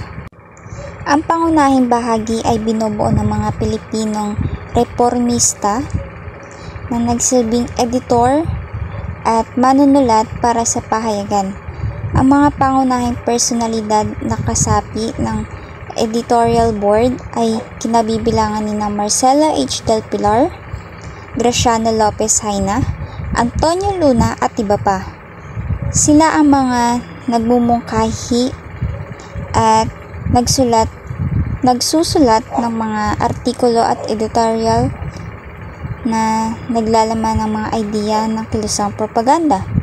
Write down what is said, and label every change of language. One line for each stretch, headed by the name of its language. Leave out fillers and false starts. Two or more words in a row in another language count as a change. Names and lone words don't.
Filipino: Ang pangunahing bahagi ay binubuo ng mga Pilipinong reformista na nagsilbing editor at manunulat para sa pahayagan. Ang mga pangunahing personalidad na kasapi ng
English: editorial board
Filipino: ay kinabibilangan ni Marcelo H. del Pilar, Graciano Lopez Haina, Antonio Luna at iba pa. Sila ang mga nagmumungkahi at nagsusulat ng mga artikulo at editorial na naglalaman ng mga idea ng kilusang propaganda.